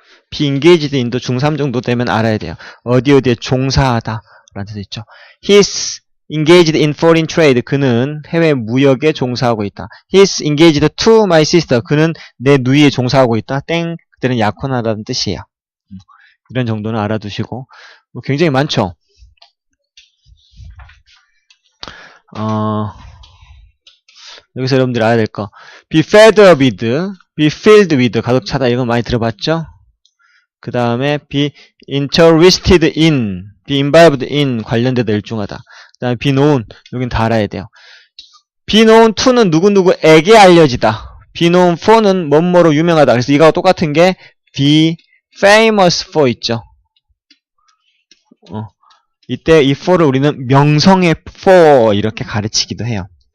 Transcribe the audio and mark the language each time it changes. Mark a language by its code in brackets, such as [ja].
[en] be engaged in [ko] 도 중3 정도 되면 알아야 돼요. 어디에 종사하다 라는 뜻이 있죠. [en] He's engaged in foreign trade. [ko] 그는 해외 무역에 종사하고 있다. [en] He's engaged to my sister. [ko] 그는 내 누이에 종사하고 있다. 땡. 그때는 약혼하다는 뜻이에요. 이런 정도는 알아두시고 굉장히 많죠. 여기서 여러분들이 알아야 될 거 [en] be fed with, be filled with [ko] 가득 차다. 이건 많이 들어봤죠? 그 다음에 [en] be interested in, be involved in [ko] 관련되다 일중하다. 그 다음에 be known 여긴 다 알아야 돼요. [en] be known to [ko] 는 누구누구에게 알려지다. [en] be known for [ko] 는 뭐뭐로 유명하다. 그래서 이거와 똑같은 게 [en] be famous for [ko] 있죠. 이때 이 for를 우리는 명성의 for 이렇게 가르치기도 해요.